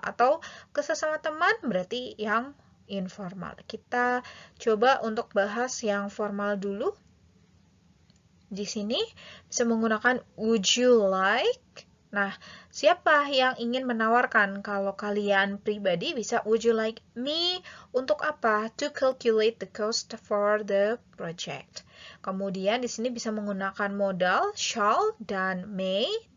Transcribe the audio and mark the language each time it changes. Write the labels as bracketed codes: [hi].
[id] Atau ke sesama teman berarti yang informal. Kita coba untuk bahas yang formal dulu. Di sini bisa menggunakan [en] would you like. [id] Nah, siapa yang ingin menawarkan? Kalau kalian pribadi bisa [en] would you like me [id] untuk apa? [en] To calculate the cost for the project. [id] Kemudian di sini bisa menggunakan modal shall dan may.